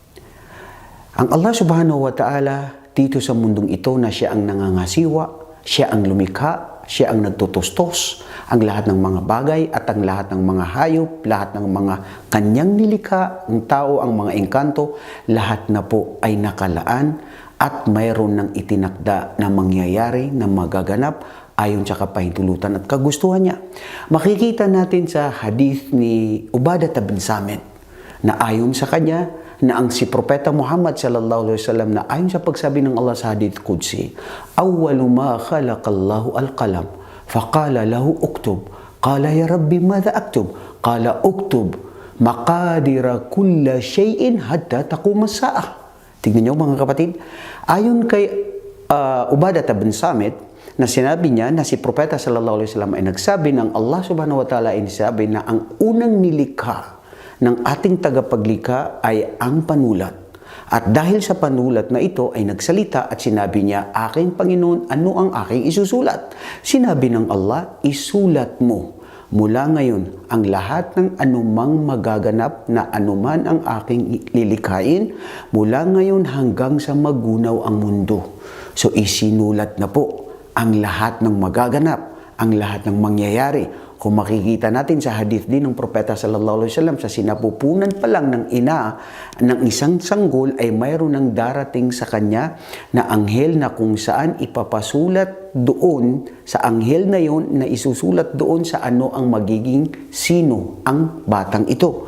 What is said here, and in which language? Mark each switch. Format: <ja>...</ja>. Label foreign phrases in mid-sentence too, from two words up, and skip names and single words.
<tl>Ang Allah</tl> <ar>سبحانه وتعالى</ar> <tl>dito sa mundong ito na siya ang nangangasiwa, siya ang lumikha, siya ang nagtutustos, ang lahat ng mga bagay at ang lahat ng mga hayop, lahat ng mga kanyang nilikha, ang tao, ang mga engkanto, lahat na po ay nakalaan at mayroon ng itinakda na mangyayari, na magaganap ayon sa kapahintulutan at kagustuhan niya. Makikita natin sa hadith ni Ubadah bin Samit na ayon sa kanya, na ang si Propeta Muhammad</tl> <ar>صلى الله عليه وسلم</ar> <tl>na ayon sa pagsabi ng Allah sa</tl> <ar>حديث قدسي, "أول ما خلق الله القلم فقال له اكتب. قال يا رب ماذا أكتب قال اكتب مقادير كل شيء حتى تقوم الساعة."</ar> <tl>Tingnan niyo mga kapatid, ayon kay Ubadah bin Samit, na sinabi niya na si Propeta</tl> <ar>صلى الله عليه وسلم</ar> <tl>ay nagsabi ng Allah</tl> <ar>سبحانه وتعالى</ar> <tl>ay sabi na ang unang nilikha ng ating tagapaglikha ay ang panulat. At dahil sa panulat na ito ay nagsalita at sinabi niya, "Aking Panginoon, ano ang aking isusulat?" Sinabi ng Allah, "Isulat mo mula ngayon ang lahat ng anumang magaganap na anuman ang aking lilikhain mula ngayon hanggang sa magunaw ang mundo." So isinulat na po ang lahat ng magaganap, ang lahat ng mangyayari. Kung makikita natin sa hadith din ng Propeta</tl> <ar>صلى الله عليه وسلم,</ar> <tl>sa sinapupunan pa lang ng ina ng isang sanggol ay mayroon ng darating sa kanya na anghel na kung saan ipapasulat doon sa anghel na yon, na isusulat doon sa ano ang magiging sino ang batang ito.</tl>